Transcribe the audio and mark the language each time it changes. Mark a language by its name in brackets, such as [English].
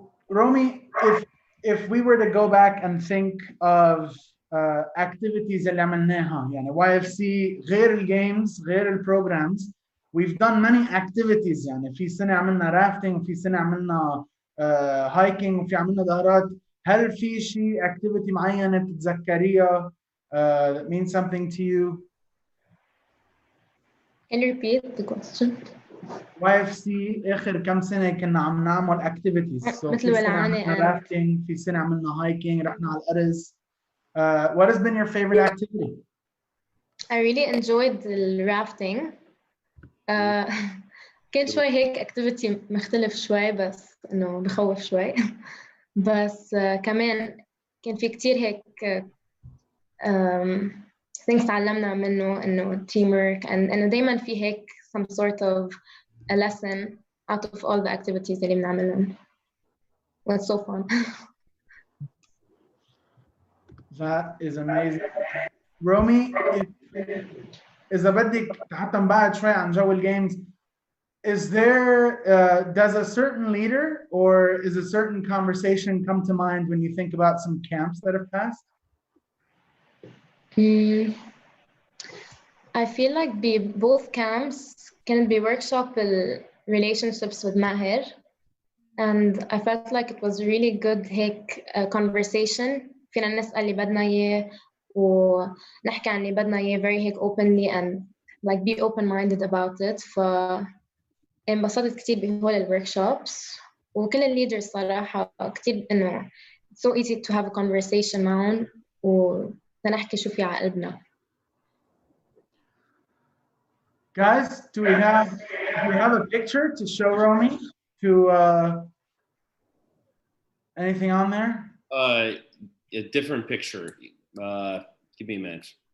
[English] Romy, if we were to go back and think of activities [Arabic] اللي عملناها يعني YFC غير الجيمز غير البروجرامز, [English] we've done many activities [Arabic] يعني في سنة عملنا rafting وفي سنة عملنا hiking وفي عملنا دهرات. هل في شيء activity معينة بتتذكريها [English] that means something to you? Can you repeat the question? [Arabic] YFC آخر كم سنة كنا عم نعمل activities. [English] So [Arabic] مثل في سنة ولعانة عملنا rafting, في سنة عملنا hiking, رحنا على الأرز. [English] What has been your favorite activity? I really enjoyed the rafting. [Arabic] كان شوي هيك activity مختلف شوي بس إنه بخوف شوي. بس كمان كان في كتير هيك things تعلمنا منه إنه [English] teamwork and [Arabic] إنه دايما في هيك [English] some sort of a lesson out of all the activities [Arabic] اللي بنعملهم. [English] It's so fun. That is amazing. Romy, [Arabic] إذا بدك حتى نبعد شوي عن جو الجيمز, [English] is there does a certain leader or is a certain conversation come to mind when you think about some camps that have passed? I feel like both camps can be workshop relationships with Maher, and I felt like it was really good هيك conversation. [Arabic] فينا نسأل اللي بدنا إياه ونحكي عن اللي بدنا إياه very هيك [English] openly and like be open-minded about it. [Arabic] انبسطت كتير بهول الوركشوبس وكل الليدرز صراحة كتير إنه [English] it's so easy to have a conversation [Arabic] معهم ونحكي شو في على قلبنا. [English] Guys, do we have a picture to show Romy? To anything on there? A different picture. Give me a minute.